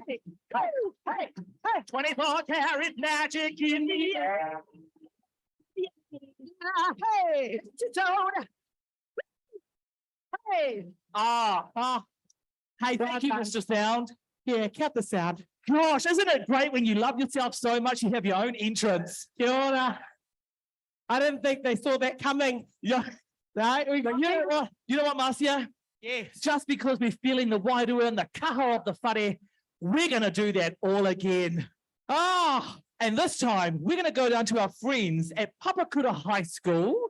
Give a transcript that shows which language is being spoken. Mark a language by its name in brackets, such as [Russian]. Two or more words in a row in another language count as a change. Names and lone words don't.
[English] Hey, hey, hey, 24 karat magic in the air. Hey, Toad. Hey. Hey, thank you, Well done. Mr. Sound. Yeah, cut the sound. Gosh, isn't it great when you love yourself so much you have your own entrance? [Māori] Kia ora. [English] I didn't think they saw that coming. Yeah. No, we got You know what, Marcia? Yes. Just because we're feeling the wairua and the kaha of the whare, we're going to do that all again. And this time, we're going to go down to our friends at Papakura High School.